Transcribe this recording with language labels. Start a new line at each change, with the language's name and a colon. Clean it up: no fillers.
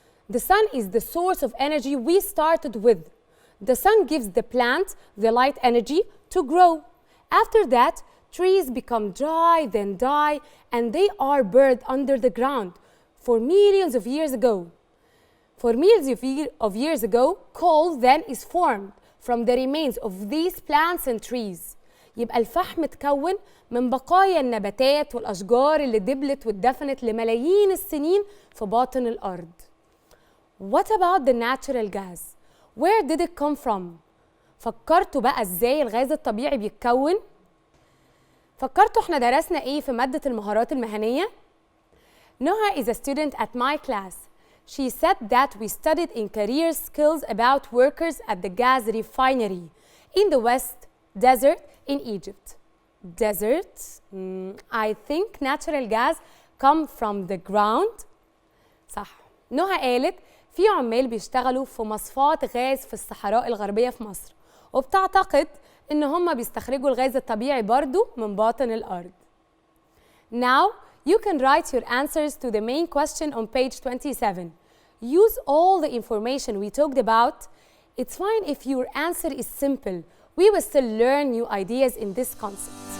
English: The sun is the source of energy we started with. The sun gives the plant the light energy to grow. After that, trees become dry, then die, and they are buried under the ground for millions of years ago. For millions of years ago, coal then is formed from the remains of these plants and trees.
Arabic: يبقى الفحم اتكون من بقايا النباتات والأشجار اللي دبلت واتدفنت لملايين السنين في باطن الأرض.
English: What about the natural gas? Where did it come from?
Arabic: فكرتوا بقى ازاي الغاز الطبيعي بيتكون؟ فكرتوا احنا درسنا ايه في مادة المهارات المهنية؟
English: Noha is a student at my class. She said that we studied in career skills about workers at the gas refinery in the West Desert in Egypt. Desert? I think natural gas come from the ground.
Arabic: صح. نهى قالت في عمال بيشتغلوا في مصفات غاز في الصحراء الغربية في مصر وبتعتقد إن هم بيستخرجوا الغاز الطبيعي برضو من باطن الأرض.
English: Now you can write your answers to the main question on page 27. Use all the information we talked about. It's fine if your answer is simple. We will still learn new ideas in this concept.